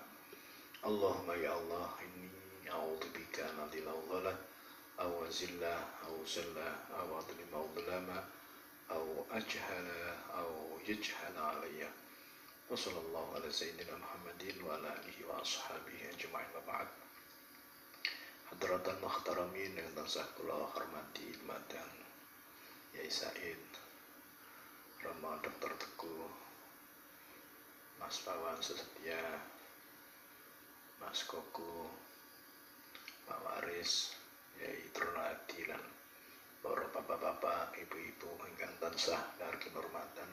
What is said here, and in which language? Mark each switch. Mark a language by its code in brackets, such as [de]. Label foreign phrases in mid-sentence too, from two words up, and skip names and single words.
[ar] اللهم يا الله إني أعوذ بك أن أضل ضلالة أو أزل أو زلة أو أظلم أو ظلمة أو أجهل أو يجهل علي. وصلى الله على سيدنا محمد وعلى آله وأصحابه أجمعين أما بعد. حضرات المحترمين [jv] yang tansah kula hormati dumateng Yai Said, Rama Dr. Teguh, Mas Pawan Sesetia, Mas Koko, Pak Waris, Yai Trunadi, lan para bapak-bapak, ibu-ibu ingkang tansah dargi hormatan.